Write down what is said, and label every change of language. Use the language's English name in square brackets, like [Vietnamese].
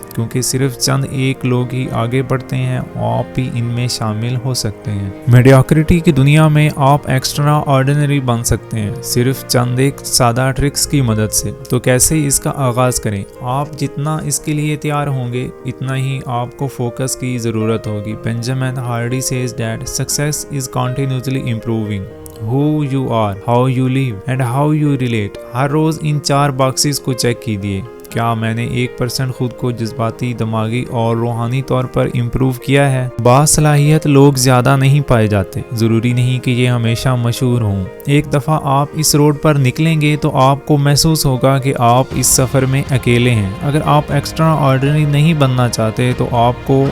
[Urdu] کیونکہ صرف چند ایک لوگ ہی آگے بڑھتے ہیں، آپ بھی ان میں شامل ہو سکتے ہیں۔ میڈیوکریٹی کی دنیا میں آپ ایکسٹرا آرڈینری بن سکتے ہیں، صرف چند ایک سادہ ٹرکس کی مدد سے۔ تو کیسے اس کا آغاز کریں؟ آپ جتنا اس کے لیے تیار ہوں گے اتنا ہی آپ کو فوکس کی ضرورت ہوگی۔ بینجامن Hardy [English] says that success is continuously improving. Who you are, how you live and how you relate. [Urdu] Hare rows in 4 boxes کو چیک کیجیے۔ کیا میں نے 1% خود کو جذباتی، دماغی اور روحانی طور پر امپروو کیا ہے؟ باصلاحیت لوگ زیادہ نہیں پائے جاتے، ضروری نہیں کہ یہ ہمیشہ مشہور ہوں۔ ایک دفعہ آپ اس روڈ پر نکلیں گے تو آپ کو محسوس ہوگا کہ آپ اس سفر میں اکیلے ہیں۔ اگر آپ ایکسٹرا آرڈنری نہیں بننا چاہتے تو آپ